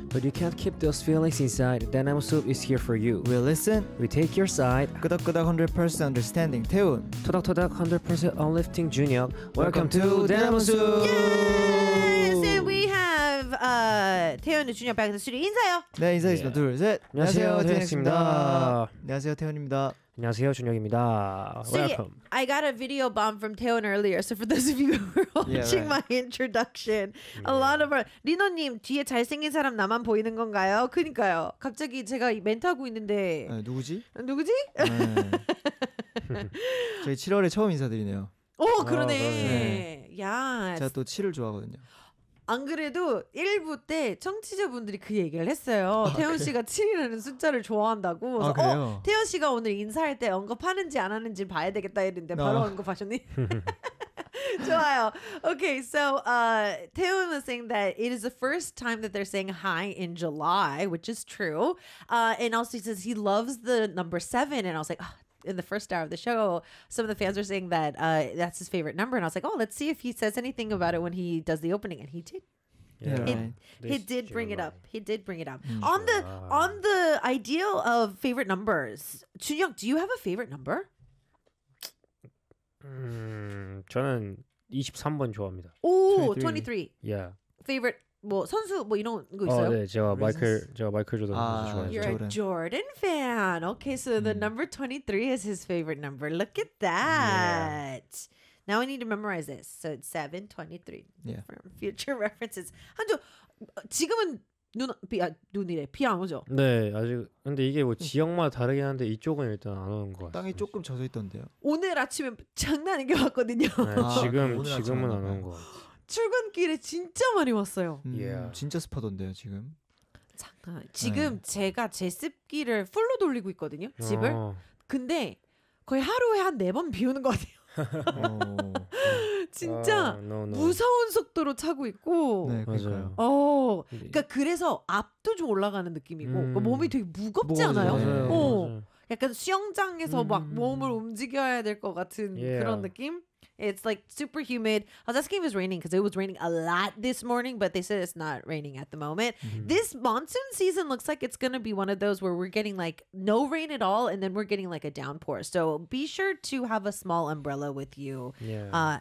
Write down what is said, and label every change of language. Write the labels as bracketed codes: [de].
[en] but you can't keep those feelings inside, Dynamo Soup is here for you. We listen, we take your side. 끄덕끄덕 100% understanding, Taewoon. 토닥토닥 100% uplifting, Junhyuk. Welcome to Dynamo Soup! Yes! And we have Taewoon and Junhyuk back in the studio. [ko] 인사요! 네, 인사하겠습니다. Yeah. 둘, 셋! 안녕하세요, 태훈입니다. 안녕하세요, 태훈입니다. 안녕하세요, 준혁입니다. [en] Welcome. So, I got a video bomb from Taewoon earlier. So for those of you who are watching yeah, right. my introduction, yeah. a lot of our [ko] 리노님 뒤에 잘생긴 사람 나만 보이는 건가요? 그러니까요. 갑자기 제가 멘트하고 있는데 에, 누구지? 누구지? 저희 7월에 처음 인사드리네요. 오, 그러네. 야, 제가 또 7을 좋아하거든요. 안 그래도 1부 때 청취자분들이 그 얘기를 했어요. 아, 태훈 씨가 7이라는 숫자를 좋아한다고. 아, 그래서 그래요? 태훈 씨가 오늘 인사할 때 언급하는지 안 하는지 봐야 되겠다 했는데 바로 언급하셨니? 좋아요. [en] Okay, so Taewoon was saying that it is the first time that they're saying hi in July, which is true. And also he says he loves the number 7. And I was like, oh, in the first hour of the show, some of the fans were saying that that's his favorite number. And I was like, oh, let's see if he says anything about it when he does the opening. And he did. He did bring it up. Mm-hmm. On the idea of favorite numbers, Junhyuk, do you have a favorite number? [ko] 저는 23번 좋아합니다. [en] Oh, 23. Yeah. [ko] Favorite 뭐 선수 뭐 이런 거 있어요? 네, 제가 마이클 조던 선수 좋아해요. [en] You're a Jordan fan. Okay, so the number 23 is his favorite number. Look at that. Yeah. Now I need to memorize this. So it's 723. Yeah. For future references. [ko] 한주 지금은 눈 비 아, 눈이래 비 안 오죠? 네, 아직 근데 이게 뭐 지역마다 다르긴 한데 이쪽은 일단 안 오는 거 같아요. 땅이 조금 젖어 있던데요. 오늘 아침에 장난인 게 왔거든요. 네, 지금은 안 오는 거 같아요. 출근길에 진짜 많이 왔어요. Yeah. 진짜 습하던데요 지금. 잠깐 지금 네. 제가 제 습기를 풀로 돌리고 있거든요 집을. 근데 거의 하루에 한 4번 비우는 것 같아요. 진짜 무서운 속도로 차고 있고. 네, 맞아요. 그러니까 그래서 압도 좀 올라가는 느낌이고 그러니까 몸이 되게 무겁지 맞아요. 않아요? 맞아요. 약간 수영장에서 막 몸을 움직여야 될 것 같은 yeah. 그런 느낌. [en] It's like super humid. I was asking if it was raining because it was raining a lot this morning, but they said it's not raining at the moment. Mm-hmm. This monsoon season looks like it's going to be one of those where we're getting like no rain at all and then we're getting like a downpour. So be sure to have a small umbrella with you yeah.